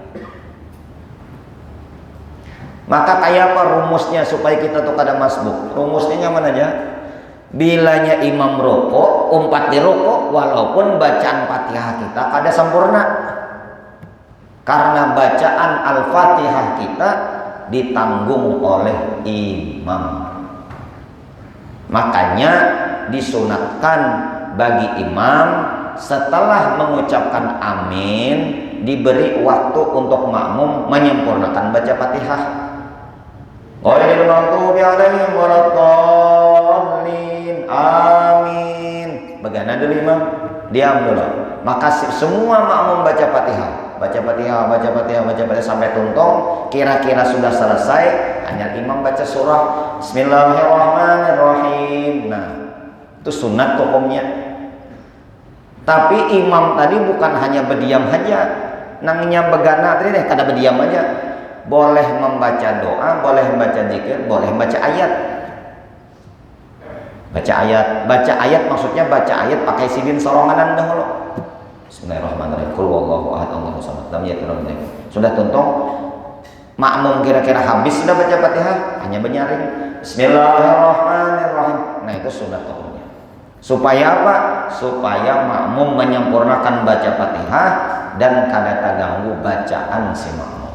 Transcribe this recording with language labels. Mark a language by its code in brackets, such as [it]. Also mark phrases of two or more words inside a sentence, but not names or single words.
[bjn] Maka kayak apa rumusnya supaya kita tuh kada masbuk? Rumusnya nyaman aja. Bilanya imam rukuk, umpat di rukuk, walaupun bacaan Fatihah kita kada sempurna. Karena bacaan Al-Fatihah kita ditanggung oleh imam. Makanya disunatkan bagi imam setelah mengucapkan amin diberi waktu untuk makmum menyempurnakan baca Fatihah. [ar] غير المغضوب عليهم ولا الضالين. [bjn] Amin. Bagaimana dulu imam? Diam dulu. Maka semua makmum baca Fatihah. Baca Fatihah sampai tuntung. Kira-kira sudah selesai, hanya imam baca surah Bismillahirrahmanirrahim. Nah, itu sunat hukumnya. Tapi imam tadi bukan hanya berdiam saja. Nangnya begana tadi deh, kada berdiam aja. Boleh membaca doa, boleh membaca zikir, boleh membaca ayat. Baca ayat maksudnya baca ayat pakai sidin soronganan dahulu. [ar] بسم الله الرحمن الرحيم قل هو الله أحد الله الصمد لم يلد ولم يولد. [bjn] Sudah tuntung makmum kira-kira habis sudah baca Fatihah, hanya menyaring Bismillahirrahmanirrahim. Nah, itu sunat hukumnya. Supaya apa? Supaya makmum menyempurnakan baca Fatihah dan kada terganggu bacaan si makmum.